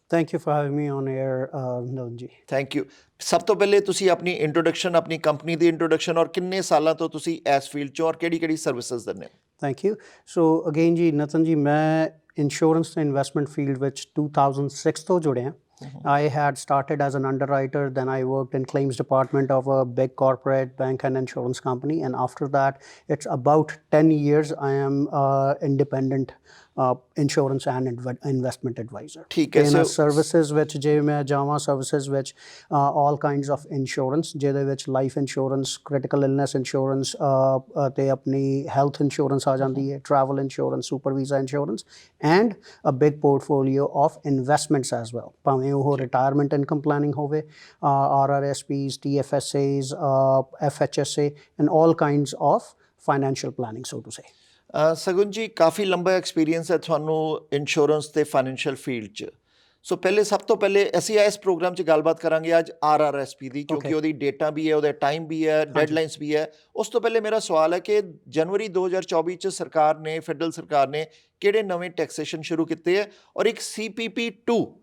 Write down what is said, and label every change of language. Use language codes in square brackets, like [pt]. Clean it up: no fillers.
[en] Thank you for having me on air Navan ji. Thank you. [pa] ਸਭ ਤੋਂ ਪਹਿਲੇ ਤੁਸੀਂ ਆਪਣੀ ਇੰਟਰੋਡਕਸ਼ਨ, ਆਪਣੀ ਕੰਪਨੀ ਦੀ ਇੰਟਰੋਡਕਸ਼ਨ ਔਰ ਕਿੰਨੇ ਸਾਲਾਂ ਤੋਂ ਤੁਸੀਂ ਇਸ ਫੀਲਡ 'ਚੋਂ ਔਰ ਕਿਹੜੀ ਸਰਵਿਸਿਜ਼ ਦਿੰਦੇ ਹੋ। [en] Thank you. [pa] ਸੋ ਅਗੇਨ ਜੀ ਨਤਨ ਜੀ, ਮੈਂ ਇੰਸ਼ੋਰੈਂਸ ਤੇ ਇਨਵੈਸਟਮੈਂਟ ਫੀਲਡ ਵਿੱਚ 2006 ਤੋਂ ਜੁੜਿਆ। [en] I had started as an underwriter, then I worked in claims department of a big corporate bank and insurance company, and after that it's about 10 years I am independent insurance and investment advisor। [pa] ਠੀਕ ਹੈ। ਸੋ services ਵਿੱਚ ਜੇ ਮੈਂ ਜਾਵਾਂ services ਵਿੱਚ [en] all kinds of insurance [pa] ਜਿਹਦੇ ਵਿੱਚ life insurance, critical illness insurance ਅਤੇ ਆਪਣੀ ਹੈਲਥ ਇੰਸ਼ੋਰੈਂਸ ਆ ਜਾਂਦੀ ਹੈ, travel insurance, super visa insurance [en] And a big portfolio of investments as well. [pa] ਭਾਵੇਂ ਉਹ [en] Retirement income planning ਹੋਵੇ, RRSPs, TFSAs, FHSA and all kinds of financial planning, so to say। [pa] ਸਗੁਨ ਜੀ ਕਾਫੀ ਲੰਬਾ ਐਕਸਪੀਰੀਅੰਸ ਹੈ ਤੁਹਾਨੂੰ ਇੰਸ਼ੋਰੈਂਸ ਤੇ ਫਾਈਨੈਂਸ਼ੀਅਲ ਫੀਲਡ 'ਚ। ਸੋ ਸਭ ਤੋਂ ਪਹਿਲੇ ਅਸੀਂ ਇਸ ਪ੍ਰੋਗਰਾਮ 'ਚ ਗੱਲਬਾਤ ਕਰਾਂਗੇ ਅੱਜ RRSP ਦੀ, ਕਿਉਂਕਿ ਉਹਦੀ ਡੇਟਾ ਵੀ ਹੈ, ਉਹਦਾ ਟਾਈਮ ਵੀ ਹੈ, ਡੈਡਲਾਈਨਸ ਵੀ ਹੈ। ਉਸ ਤੋਂ ਪਹਿਲੇ ਮੇਰਾ ਸਵਾਲ ਹੈ ਕਿ ਜਨਵਰੀ 2024 'ਚ ਸਰਕਾਰ ਨੇ, ਫੈਡਰਲ ਸਰਕਾਰ ਨੇ ਕਿਹੜੇ ਨਵੇਂ ਟੈਕਸੇਸ਼ਨ ਸ਼ੁਰੂ ਕੀਤੇ ਹੈ ਔਰ ਇੱਕ CPP 2